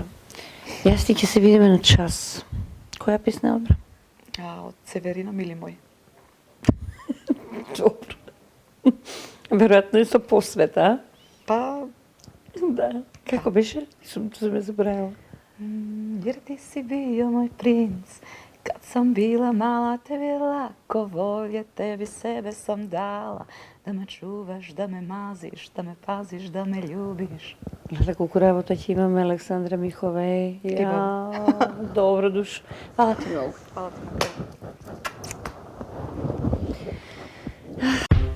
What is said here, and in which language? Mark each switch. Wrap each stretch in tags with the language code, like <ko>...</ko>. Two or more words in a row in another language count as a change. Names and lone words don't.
<mk>Јас ти ќе се видиме на час. Која песна одбра? Од Северина, мили мој. Добро. Веројатно и со посвета, а? Па, Да. Како беше? Сум ме забравила.</mk> <hr>Jer ti si bio moj princ, kad sam bila mala tebi lako volje, tebi sebe sam dala, da me čuvaš, da me maziš, da me paziš, da me ljubiš.</hr> <mk>Гледа колку работа ќе имаме, Александра Миховеј. Добро душ. Фала ти многу.</mk> <hr>Hvala ti na</hr>